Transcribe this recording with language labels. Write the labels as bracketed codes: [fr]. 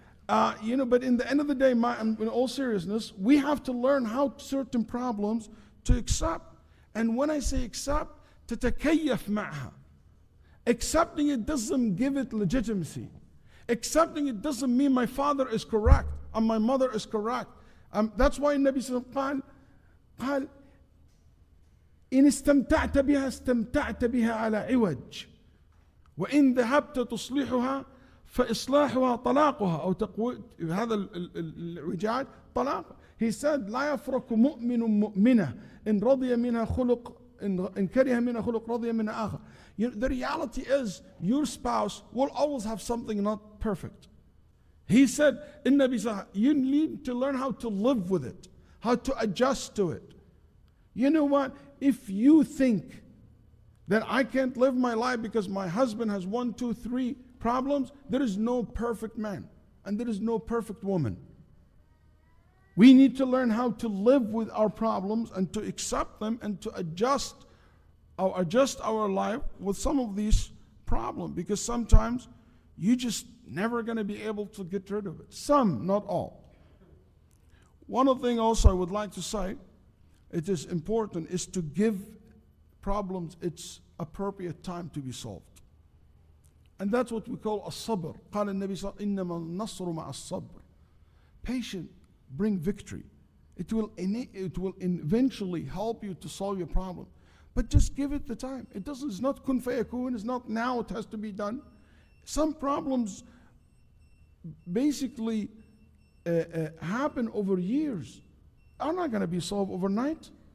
[en] But in the end of the day, in all seriousness, we have to learn how certain problems to accept And when I say accept, [ar] تتكيف معها. [en] Accepting it doesn't give it legitimacy. Accepting it doesn't mean my father is correct and my mother is correct. That's why [ar] Nabi Sallallahu Alaihi Wasallam قال إن استمتعت بها استمتعت بها على عوج وإن ذهبت تصلحها فإصلاحها طلاقها أو تقوي هذا الوجاج طلاق. [en] He said [ar] لا يفرق مؤمن مؤمنة إن رضي منها خلق إن كره منها خلق رضي منها آخر. [en] The reality is your spouse will always have something not perfect. He said, you need to learn how to live with it, how to adjust to it. You know what? If you think that I can't live my life because my husband has 1, 2, 3 problems, there is no perfect man and there is no perfect woman. We need to learn how to live with our problems and to accept them and to adjust our life with some of these problems, because sometimes you just never going to be able to get rid of it. Some, not all. One of the things also I would like to say, it is important, is to give problems its appropriate time to be solved. And that's what we call as-sabr. [ar] قال النبي صلى الله عليه وسلم إنما النصر مع الصبر. [en] Patient bring victory. It will eventually help you to solve your problem. But just give it the time. It's not kun fayakun, it's not now it has to be done. Some problems basically happen over years, are not going to be solved overnight.